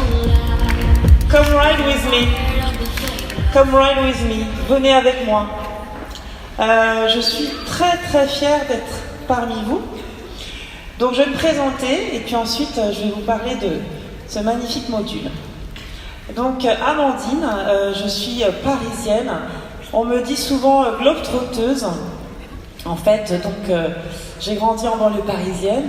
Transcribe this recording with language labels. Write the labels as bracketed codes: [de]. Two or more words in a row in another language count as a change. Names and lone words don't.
[en] Come ride with me. Come ride with me. [fr] Venez avec moi. Je suis très fière d'être parmi vous. Donc je vais me présenter et puis ensuite je vais vous parler de ce magnifique module. Donc Amandine, je suis parisienne. On me dit souvent globe-trotteuse. En fait, donc j'ai grandi en banlieue parisienne.